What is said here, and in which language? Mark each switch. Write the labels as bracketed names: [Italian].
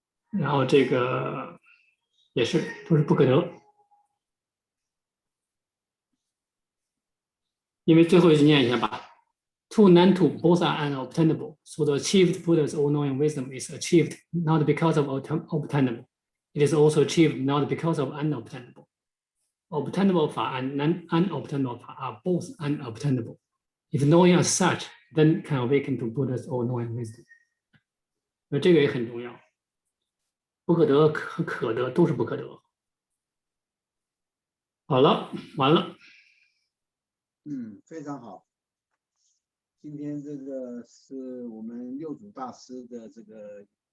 [Chinese] 然后这个也是都是不可得，因为最后一句念一下吧。 [English] Two non two both are unobtainable, so the achieved Buddha's all-knowing wisdom is achieved not because of obtainable, it is also achieved not because of unobtainable. Obtainable 法 and unobtainable 法 are both unobtainable. If knowing as such, then can awaken to Buddha's all-knowing wisdom. [Chinese] 这个也很重要。不可得和可得都是不可得。好了，完了。非常好。今天这个是我们六祖大师的这个